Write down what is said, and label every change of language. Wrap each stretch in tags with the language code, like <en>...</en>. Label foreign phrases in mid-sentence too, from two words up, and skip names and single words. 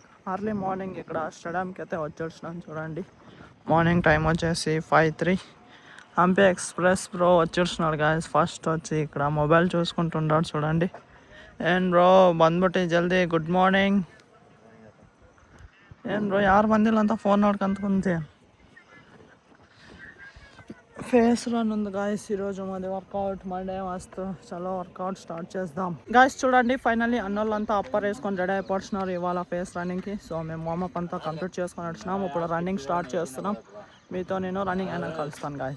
<te>అర్లీ మార్నింగ్ ఇక్కడ స్టేడియంకి అయితే వచ్చేసినాను చూడండి. మార్నింగ్ టైం వచ్చేసి 5:03. హంపి ఎక్స్ప్రెస్ బ్రో వచ్చేస్తున్నాడు గాయస్. ఫస్ట్ వచ్చి ఇక్కడ మొబైల్ చూసుకుంటున్నాడు చూడండి. ఏం బ్రో బంద్ಬಿಟ್ಟು జల్దీ గుడ్ మార్నింగ్. ఏం బ్రో</te> <kn>ಯಾರು ಬಂದಿಲ್ಲ ಅಂತ ಫೋನ್ ನೋಡ್ಕೊಂತ ಕುಂತೆ.</kn> <te>ఫేస్ రన్ ఉంది గాయస్. ఈరోజు మాది</te> <en>workout Monday</en> <te>మస్తు చలో వర్కౌట్ స్టార్ట్ చేద్దాం గాయస్. చూడండి ఫైనల్లీ అన్నోళ్ళంతా అప్పర్ వేసుకొని రెడీ అయిపోతున్నారు ఇవాళ ఫేస్ రన్నింగ్కి. సో మేము వార్మప్ అంతా కంప్లీట్ చేసుకొని వచ్చినాం. ఇప్పుడు రన్నింగ్ స్టార్ట్ చేస్తున్నాం. మీతో నేను రన్నింగ్ అయినా కలుస్తాను గాయస్.</te>